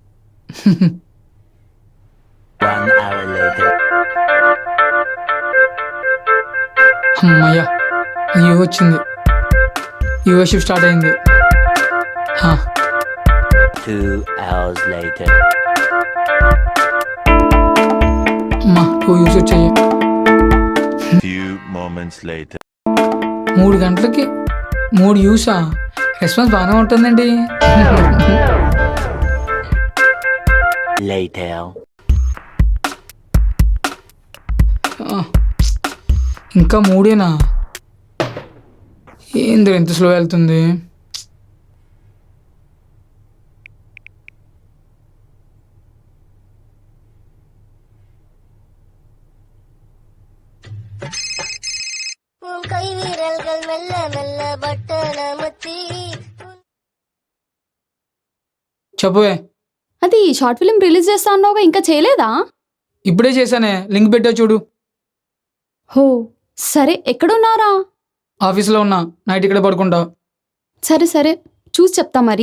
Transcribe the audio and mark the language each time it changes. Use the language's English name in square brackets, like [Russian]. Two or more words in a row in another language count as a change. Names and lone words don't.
[Telugu] అమ్మయ్య, వ్యూ వచ్చింది. [English] viewership start [Telugu] అయింది. [English] 2 hours later. [Telugu] అమ్మా 2 వ్యూస్ వచ్చాయి. [English] Few moments later. [Telugu] 3 గంటలకి 3 వ్యూసా? రెస్పాన్స్ బాగానే ఉంటుందండి. [English] Later. [Telugu] ఇంకా 3ఏనా? ఏంది ఎంత స్లో వెళ్తుంది? [Tamil] கை வீரல்கள் மெல்ல மெல்ல பட்டனமத்தி. [Telugu] చెప్పవే. అది [English] short film release [Telugu] చేస్తా అన్నావుగా, ఇంకా చేయలేదా? ఇప్పుడే చేశానే, లింక్ పెట్టా చూడు. హో సరే, ఎక్కడున్నారా? ఆఫీస్లో ఉన్నా, నైట్ ఇక్కడ పడుకుంటా. సరే సరే, చూసి చెప్తా మరి.